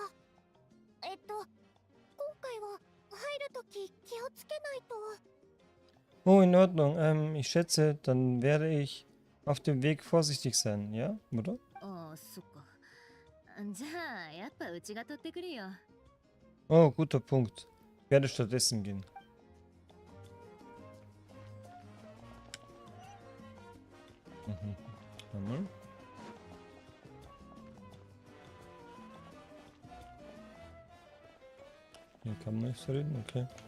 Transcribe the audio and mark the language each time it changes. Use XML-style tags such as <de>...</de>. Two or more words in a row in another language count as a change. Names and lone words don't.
<ja>今回は入るとき気をつけないと。</ja> <de>Oh, in Ordnung. Ich schätze, dann werde ich auf dem Weg vorsichtig sein, ja? Oder?</de> <ja>ああ、そっか。じゃあ、やっぱうちが取ってくるよ。</ja> <de>Oh, guter Punkt. Ich werde stattdessen gehen. Einmal. Hier kann man nicht reden, okay.</de>